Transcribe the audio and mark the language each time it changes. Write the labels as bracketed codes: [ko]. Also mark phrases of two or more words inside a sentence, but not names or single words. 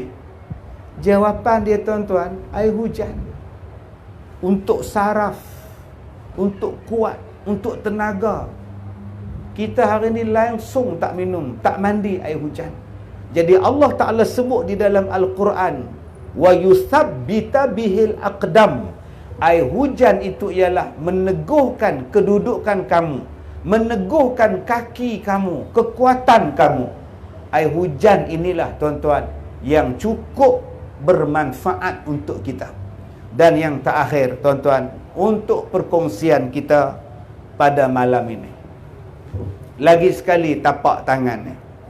[ms] Jawapan dia tuan-tuan, air hujan. Untuk saraf, untuk kuat, untuk tenaga. Kita hari ni langsung tak minum, tak mandi air hujan. Jadi Allah Ta'ala sebut di dalam Al-Quran, [ar] ويثبت به الأقدام. [ms] Air hujan itu ialah meneguhkan kedudukan kamu, meneguhkan kaki kamu, kekuatan kamu. Air hujan inilah tuan-tuan yang cukup bermanfaat untuk kita. Dan yang terakhir tuan-tuan, untuk perkongsian kita pada malam ini, lagi sekali tapak tangan ni.